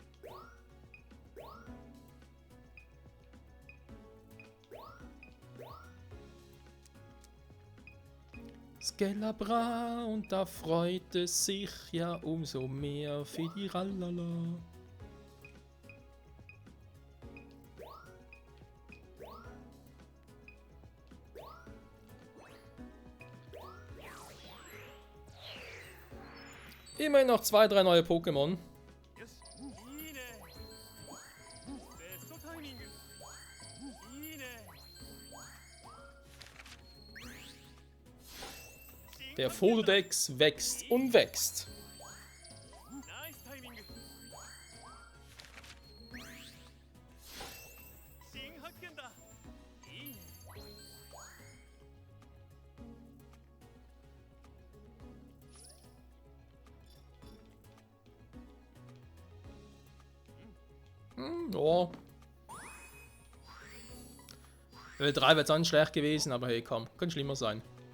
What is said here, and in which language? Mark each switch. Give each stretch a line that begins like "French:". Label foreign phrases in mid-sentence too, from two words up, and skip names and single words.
German: Skelabra, und da freut es sich ja umso mehr für die Rallala. Immerhin noch 2, 3 neue Pokémon.
Japanese: よし、いいね。ベストタイミング。いいね。
German: Der Fotodex wächst und wächst.
Japanese: ナイスタイミング。新発見だ。いいね。
German: Ja. Level 3 wäre dann schlecht gewesen, aber hey, komm, kann schlimmer sein.